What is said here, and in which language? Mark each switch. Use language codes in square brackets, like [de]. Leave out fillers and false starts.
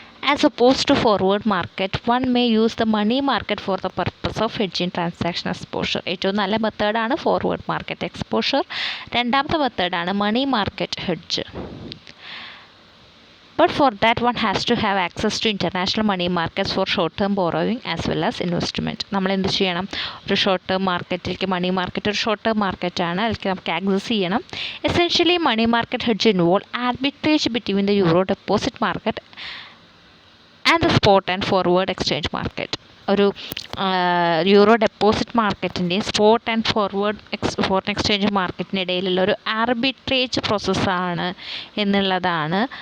[en] As opposed to forward market, one may use the money market for the purpose of hedging transaction exposure. [ml] ഏറ്റവും നല്ല മെത്തേഡാണ് forward market exposure. രണ്ടാമത്തെ മെത്തേഡാണ് money market hedge. [en] But for that one has to have access to international money markets for short term borrowing as well as investment. [ml] നമ്മൾ എന്ത് ചെയ്യണം, ഒരു short term മാർക്കറ്റിലേക്ക്, മണി മാർക്കറ്റ് ഒരു ഷോർട്ട് ടേം മാർക്കറ്റാണ്, അതിലേക്ക് നമുക്ക് ആക്സസ് ചെയ്യണം. [en] Essentially money market hedge involve arbitrage between the euro deposit market and the spot and forward exchange market. [ml] ഒരു euro deposit മാർക്കറ്റിൻ്റെയും spot and foreign exchange മാർക്കറ്റിൻ്റെ ഇടയിലുള്ള ഒരു ആർബിട്രേജ് പ്രോസസ്സാണ് എന്നുള്ളതാണ്.